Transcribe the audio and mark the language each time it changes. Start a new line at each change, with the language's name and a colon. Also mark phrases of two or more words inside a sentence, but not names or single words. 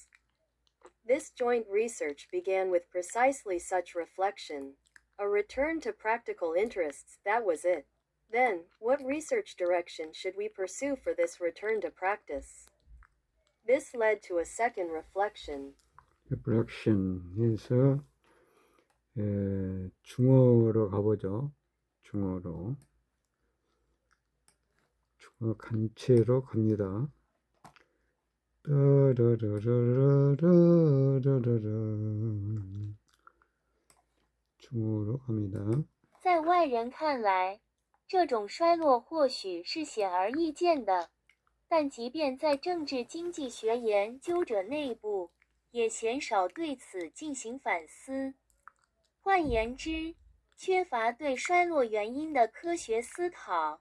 English: This joint research began with precisely such reflection, a return to practical interests, that was it. Then, what research direction should we pursue for this return to practice? This led to a second reflection.
Korean: 해서 중어로 가보죠. 중어 간체로 갑니다. 중어로 갑니다.
Chinese: 在外人看来，这种衰落或许是显而易见的，但即便在政治经济学研究者内部，也鲜少对此进行反思。换言之，缺乏对衰落原因的科学思考。